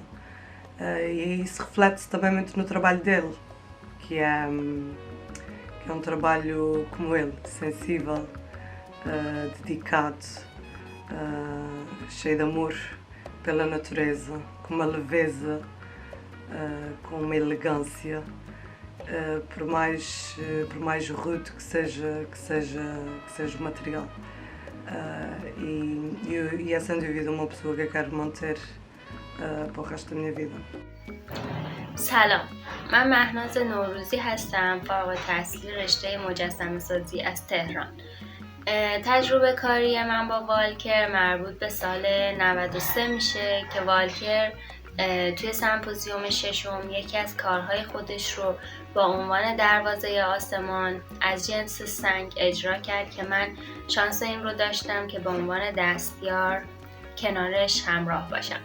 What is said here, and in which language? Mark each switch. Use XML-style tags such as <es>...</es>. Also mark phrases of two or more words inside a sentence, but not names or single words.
<pt>E isso reflete-se também muito no trabalho dele, que é um trabalho como ele, sensível, dedicado, cheio de amor pela natureza, com uma leveza, com uma elegância, por mais rude que seja o material. E é sem dúvida uma pessoa que eu quero manter para o resto da minha vida.</pt> <fa>سلام، من مهناز نوروزی هستم، فارغ التحصیل رشته مجسمه سازی از تهران. تجربه کاری من با والکر مربوط به سال 93 میشه که والکر توی سمپوزیوم ششم یکی از کارهای خودش رو با عنوان دروازه آسمان از جنس سنگ اجرا کرد که من شانس این رو داشتم که به عنوان دستیار کنارش همراه باشم.</fa>